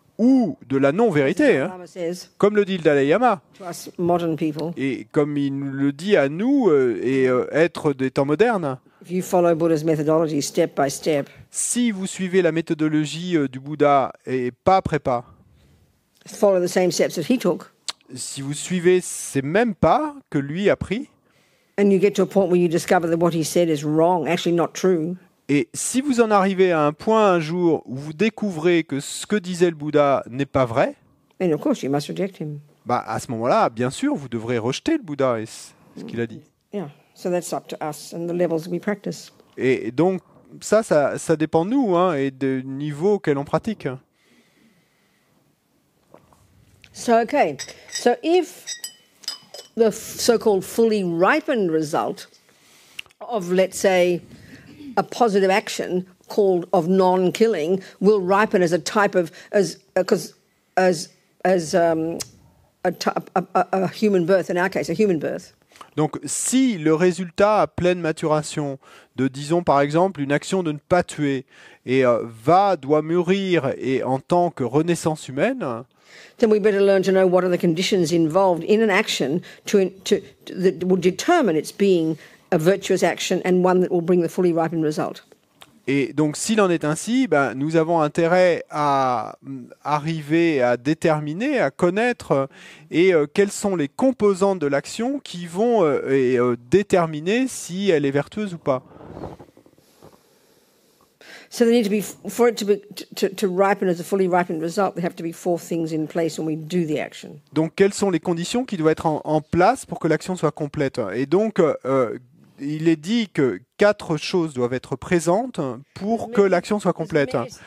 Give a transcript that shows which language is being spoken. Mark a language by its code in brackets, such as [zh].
[fr] Ou de la non-vérité, hein, comme le dit le Dalai Lama, et comme il nous le dit à nous, être des temps modernes. [en] If you follow Buddha's methodology step by step, [fr] si vous suivez la méthodologie du Bouddha et pas après pas, [en] follow the same steps that he took, [fr] si vous suivez ces mêmes pas que lui a pris, [en] and you get to a point where you discover that what he said is wrong, actually not true, [fr] et si vous en arrivez à un point un jour où vous découvrez que ce que disait le Bouddha n'est pas vrai, [en] then of course you must reject him. [fr] Bah à ce moment-là, bien sûr, vous devrez rejeter le Bouddha et ce qu'il a dit. [en] Yeah. So that's up to us and the levels we practice. [fr] Et donc ça dépend de nous, hein, et du niveau auquel on pratique. [en] So if the so-called fully ripened result of, let's say, a positive action called of non-killing will ripen as a type of a human birth, in our case, a human birth. [fr] Donc, si le résultat à pleine maturation de, disons par exemple, une action de ne pas tuer et doit mûrir et en tant que renaissance humaine, [en] then we better learn to know what are the conditions involved in an action that will determine its being a virtuous action and one that will bring the fully ripened result. [fr] Et donc, s'il en est ainsi, nous avons intérêt à arriver à déterminer, à connaître quelles sont les composantes de l'action qui vont déterminer si elle est vertueuse ou pas. [en] So there need to be, for it to ripen as a fully ripened result, there have to be 4 things in place when we do the action. [fr] Donc, quelles sont les conditions qui doivent être en place pour que l'action soit complète? Et donc, il est dit que 4 choses doivent être présentes pour que l'action soit complète.